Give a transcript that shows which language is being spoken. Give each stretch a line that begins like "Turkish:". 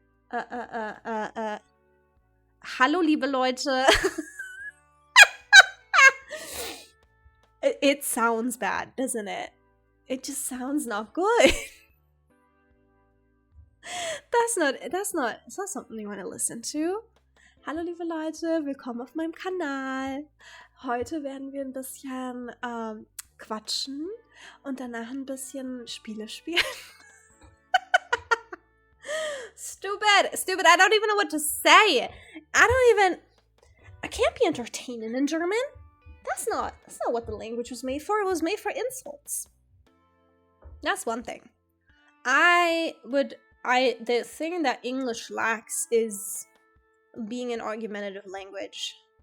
German: Hallo liebe Leute.
English: It sounds bad, doesn't it? It just sounds not good. That's not something you want to listen to.
German: Hallo liebe Leute, willkommen auf meinem Kanal. Heute werden wir ein bisschen quatschen und danach ein bisschen Spiele spielen.
English: Stupid. I don't even know what to say. I can't be entertaining in German. That's not what the language was made for. It was made for insults. That's one thing. The thing that English lacks is being an argumentative language.